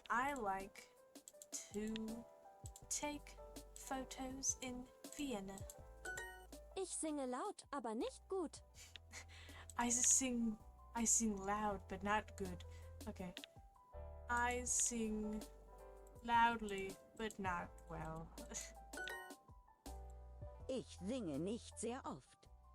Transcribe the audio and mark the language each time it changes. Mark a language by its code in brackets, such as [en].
[en] I like to take photos in Vienna. [de] Ich singe laut, aber nicht gut. [en] I sing loud, but not good. Okay. I sing loudly, but not well. [de] Ich singe nicht sehr oft.